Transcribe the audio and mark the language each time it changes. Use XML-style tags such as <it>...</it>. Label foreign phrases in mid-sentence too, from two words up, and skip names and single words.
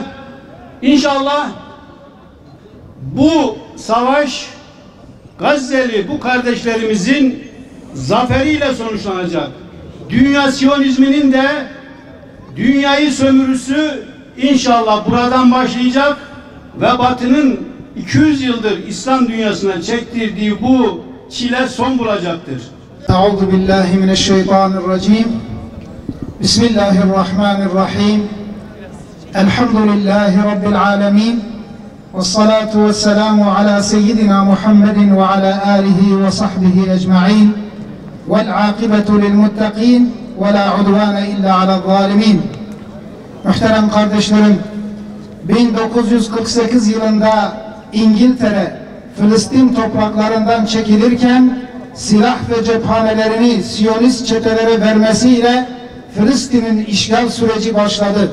<tr>İnşallah bu savaş Gazze'li bu kardeşlerimizin zaferiyle sonuçlanacak. Dünya Siyonizminin de dünyayı sömürüsü inşallah buradan başlayacak ve Batı'nın 200 yıldır İslam dünyasına çektirdiği bu çile son bulacaktır.</tr> <ar>أعوذ بالله من الشيطان الرجيم. بسم الله الرحمن الرحيم. الحمد لله رب العالمين. والصلاة والسلام على سيدنا محمد وعلى آله وصحبه أجمعين. والعاقبة للمتقين ولا عدوان إلا على الظالمين.</ar> <tr>Muhterem kardeşlerim, 1948 yılında İngiltere Filistin topraklarından çekilirken silah ve cephanelerini Siyonist çetelere vermesiyle Filistin'in işgal süreci başladı.</tr>